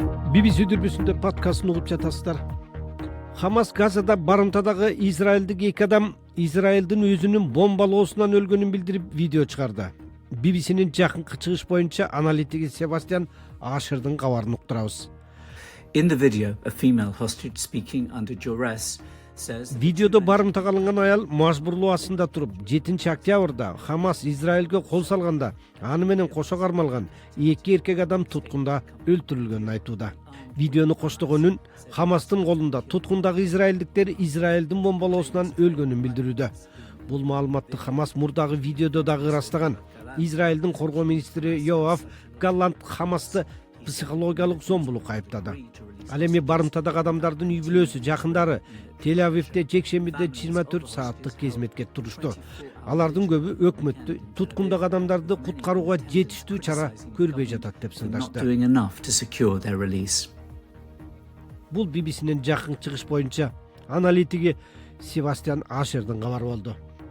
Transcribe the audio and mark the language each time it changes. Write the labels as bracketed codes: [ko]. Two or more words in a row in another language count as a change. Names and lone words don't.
[ky] BBC дүрбүсүндө подкастын угуп жатасыздар. Хамас Газада барымтадагы израилдик эки адам Израилдин өзүнүн бомбалоосунан өлгөнүн билдирип видео чыгарды. BBC'нин жакынкы чыгыш боюнча аналитиги Себастьян Ашердин кабарын уктурабыз. [en] In the video, a female hostage speaking under duress says [ky] Видеодо барымтага алынган аял мажбурлоо астында туруп, 7-октябрда Хамас Израилге кол салганда, аны менен кошо кармалган эки эркек адам туткунда өлтүрүлгөнүн айтууда. Видеону коштогонун Хамастын колунда туткундагы израилдиктер Израилдин бомбалоосунан өлгөнүн билдирүүдө. Бул маалыматты Хамас мурдагы видеодо дагы ырастаган. Израилдин коргоо министри Йоав Галлант Хамасты психологиялык зомбулукка айыптады. Ал эми барымтадагы адамдардын үй бүлөсү жакындары Тель-Авивде жекшембиде 24 сааттык кезметке турушту. Алардын көбү өкмөттү туткундагы адамдарды куткарууга жетиштүү чара көрбөй жатат деп not сындашты. [en] doing enough to secure their release. [ky] Бул BBC'нин жакын чыгыш боюнча аналитиги Себастьян Ашердин кабары болду.